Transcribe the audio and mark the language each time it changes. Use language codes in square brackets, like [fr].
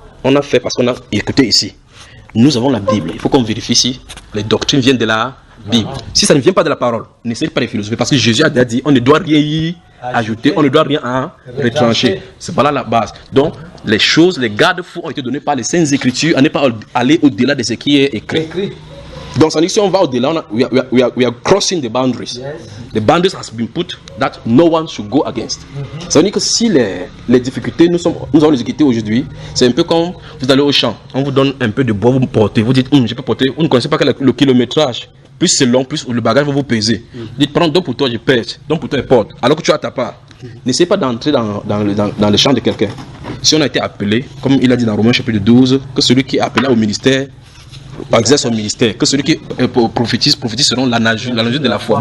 [fr] On a fait parce qu'on a écouté ici. Nous avons la Bible. Il faut qu'on vérifie si les doctrines viennent de la Bible. Si ça ne vient pas de la parole, n'essayez pas de philosopher. Parce que Jésus a dit, on ne doit rien y ajouter, on ne doit rien en retrancher. C'est pas là la base. Donc, les choses, les garde-fous ont été donnés par les Saintes Écritures à ne pas aller au-delà de ce qui est écrit. Donc, ça dit que si on va au-delà, [en] we are crossing the boundaries. Yes. The boundaries has been put that no one should go against. [fr] Ça veut dire que si les difficultés, nous avons les difficultés aujourd'hui, c'est un peu comme vous allez au champ, on vous donne un peu de bois, vous portez, vous dites, je peux porter, vous ne connaissez pas le kilométrage, plus c'est long, plus le bagage va vous peser. Vous dites, prends donc pour toi, je pèse, donc pour toi, je porte, alors que tu as ta part. N'essayez pas d'entrer dans le champ de quelqu'un. Si on a été appelé, comme il a dit dans Romains chapitre 12, que celui qui est appelé au ministère, exerce son ministère, que celui qui prophétise selon la nature de la foi.